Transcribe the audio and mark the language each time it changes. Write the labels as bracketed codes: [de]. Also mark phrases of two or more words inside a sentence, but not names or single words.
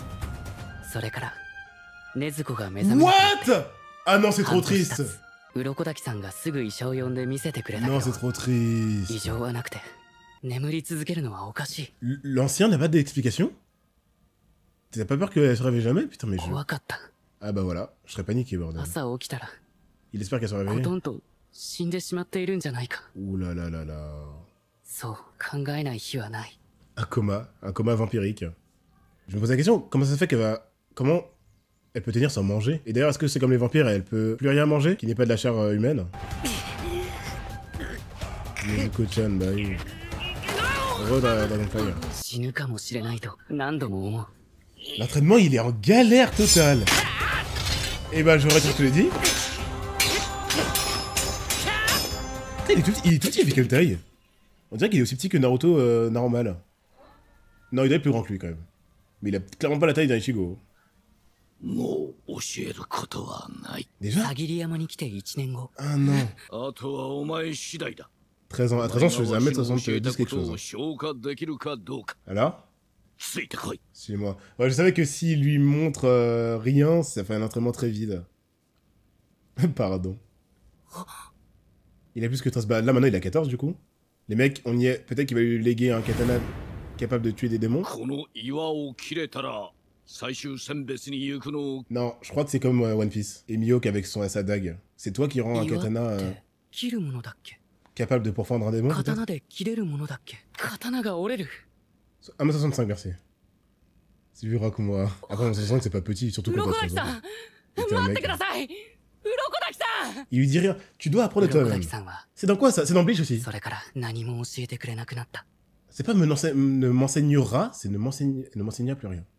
[fr] What? Ah non, c'est trop triste. Non, c'est trop triste. L'ancien n'a pas d'explication? T'as pas peur qu'elle se réveille jamais? Putain, mais je... [ja] 怖かった。 [fr] Ah bah voilà, je serais paniqué, bordel. [ja] 朝起きたら、 [fr] Il espère qu'elle se [ja] ほ [fr] réveille. [ja] とんど死んでしまっているんじゃないか。 [fr] Ouh là là là là. [ja] そう考えない日はない。 [fr] Un coma vampirique. Je me pose la question, comment ça se fait qu'elle va... Comment elle peut tenir sans manger? Et d'ailleurs, est-ce que c'est comme les vampires, elle peut plus rien manger, qui n'est pas de la chair humaine? Nezuko-chan, bah oui. Heureux Dragon Fire. [ja] 死ぬかもしれないと何度も思う。 [fr] L'entraînement, il est en galère totale. Et bah, je retire ce que j'ai dit. Il est tout petit, il fait quelle taille? On dirait qu'il est aussi petit que Naruto normal. Non, il doit être plus grand que lui quand même. Mais il a clairement pas la taille d'un Ichigo. Déjà? [ja] さぎり山に来て1年後。 [fr] Un an. 13 ans. À 13 ans, je faisais 1m70 quelque chose. Alors? Suis-moi. Ouais, je savais que s'il lui montre rien, ça fait un entraînement très vide. Pardon. Il a plus que 13. Bah là maintenant il a 14 du coup. Les mecs, on y est. Peut-être qu'il va lui léguer un katana capable de tuer des démons. Non, je crois que c'est comme One Piece. Et Mihawk avec sa dague. C'est toi qui rends un katana [ja] 切るものだっけ？ [fr] capable de pourfendre un démon. [ja] 刀で切れるものだっけ？刀が折れる。 [fr] 1m65, merci. C'est vu Rakuma. Après, on se sent que c'est pas petit, surtout quand t'as 13 ans. T'es un mec. Il lui dit rien. Tu dois apprendre de toi-même. C'est dans quoi ça? C'est dans Bleach aussi. C'est pas ne m'enseignera, c'est ne m'enseignera plus rien.